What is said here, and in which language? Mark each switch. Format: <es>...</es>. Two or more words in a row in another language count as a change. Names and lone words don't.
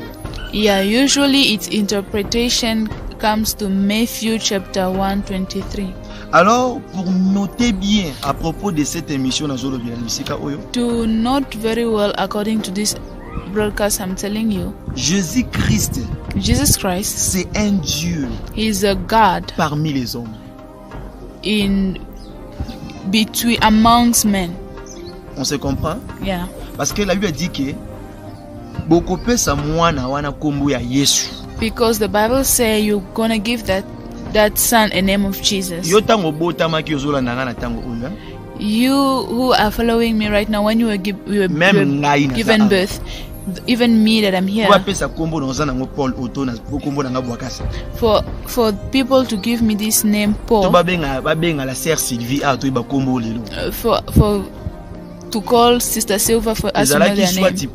<en>Yeah, usually its interpretation comes to Matthew chapter 1:23.</en> <fr>Alors, pour noter bien à propos de cette émission,</fr> <en>to note very well according to this broadcast I'm telling you,</en> <fr>Jesus Christ, c'est un Dieu.</fr> <en>He is a God</en> <fr>parmi les hommes.</fr> <en>Amongst men.</en> <fr>On se comprend?</fr> <en>Yeah.</en> <fr>Parce que la Bible dit que</fr> <ln>bokopesa mwana wana kombo ya Yesu.</ln> <en>Because the Bible says you're gonna give that son a name of Jesus.</en> <ln>Yo tango botamaki ozolanda nga na tango oyo.</ln> <en>You who are following me right now, when you were given birth, even me that I'm here, for people to give me this name Paul, for to call Sister Silva for us to know their name.</en>